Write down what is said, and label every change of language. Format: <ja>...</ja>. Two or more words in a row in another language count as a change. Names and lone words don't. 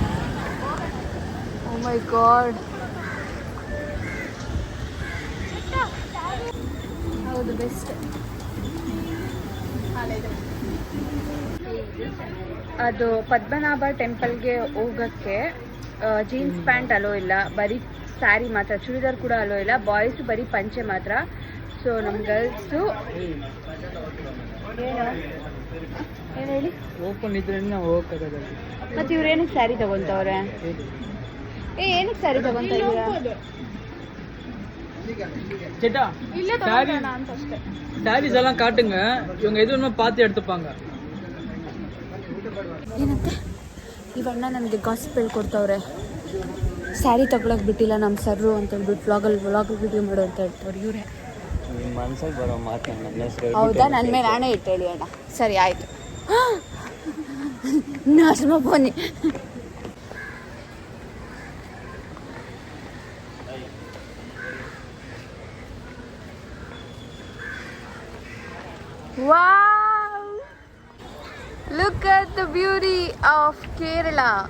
<en>Oh my God.</en> <kn>ತಗೊಳ್ಳೋದು ಬೆಸ್ಟ್. ಅದು ಪದ್ಮನಾಭ ಟೆಂಪಲ್ಗೆ ಹೋಗೋಕ್ಕೆ</kn> <en>jeans pant allow</en> <kn>ಇಲ್ಲ, ಬರೀ ಸ್ಯಾರಿ ಮಾತ್ರ, ಚೂಡಿದಾರ್ ಕೂಡ ಅಲೋ ಇಲ್ಲ. ಬಾಯ್ಸು ಬರೀ ಪಂಚೆ ಮಾತ್ರ. ಸೊ ನಮ್ಮ ಗರ್ಲ್ಸು ಏನು ಹೇಳಿ ಓಪನ್ ಇದ್ರೆ ನಾವು ಹೋಗೋಕ್ಕಾಗಲ್ಲ. ಮತ್ತು ಇವ್ರು ಏನಕ್ಕೆ ಸ್ಯಾರಿ ತಗೊತವ್ರೆ? ಏನಕ್ಕೆ ಸ್ಯಾರಿ ತಗೊತಾ ಇದ್ದೀರಾ?</kn> <ml>சேட்டா</ml> <kn>ಇಲ್ಲೇ ತಗೊಳ್ಳೋಣ ಅಂತ ಅಷ್ಟೇ.</kn> <ta>சாரீஸ் எல்லாம் காட்டுங்க, இவங்க எதுவுமே பார்த்து எடுத்துப்பாங்க.</ta> <kn>ಏನಂತೆ ಇವಣ್ಣ ನನಗೆ ಗಾಸಿಪ್ ಹೇಳ್ಕೊಡ್ತವ್ರೆ. ಸ್ಯಾರಿ ತಗೊಳಕ್ ಬಿಟ್ಟಿಲ್ಲ ನಮ್ಮ ಸರ್ರು ಅಂತ ಹೇಳ್ಬಿಟ್ಟು</kn> <en>vlog video</en> <kn>ಮಾಡೋ ಅಂತ ಹೇಳ್ತವ್ರು ಇವರೇ. ನಿಮ್ಮ ಮನ್ಸಿಗೆ ಬರೋ ಮಾತು ನನ್ನ ಹೆಸರು ಹೌದಾ? ನನ್ನ ಮೇಲೆ ನಾನೇ ಇಟ್ಟು ಹೇಳಿ ಅಣ್ಣ. ಸರಿ ಆಯಿತು. ನಾಶಮ ಬನ್ನಿ.</kn> <en>Wow! Look at the beauty of Kerala.</en>